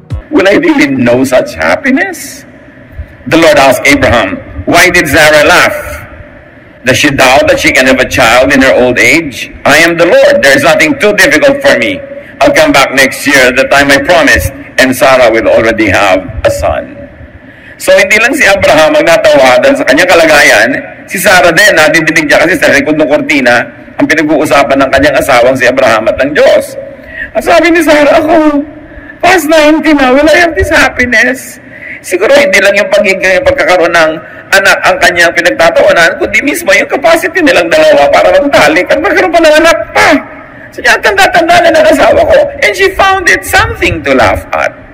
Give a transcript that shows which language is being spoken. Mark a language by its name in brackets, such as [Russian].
[English] Will I really know such happiness? The Lord asked Abraham, why did Sarah laugh? Does she doubt that she can have a child in her old age? I am the Lord. There is nothing too difficult for me. I'll come back next year, the time I promised, and Sarah will already have a son. [Filipino] So hindi lang si Abraham ang natawadan sa kanyang kalagayan, si Sarah din, nadidinig niya kasi sa likod ng kortina, ang pinag-uusapan ng kanyang asawang si Abraham at ng Diyos. At sabi ni Sarah, ako, [English] past 90 na, will I have this happiness? [Filipino] Siguro hindi lang yung pagkakaroon ng anak ang kanyang pinagtatawanan, kundi mismo yung capacity nilang dalawa para magtalik at magkaroon pa ng anak pa. So niya, tanda-tanda na ng asawa ko. [English] And she found it something to laugh at.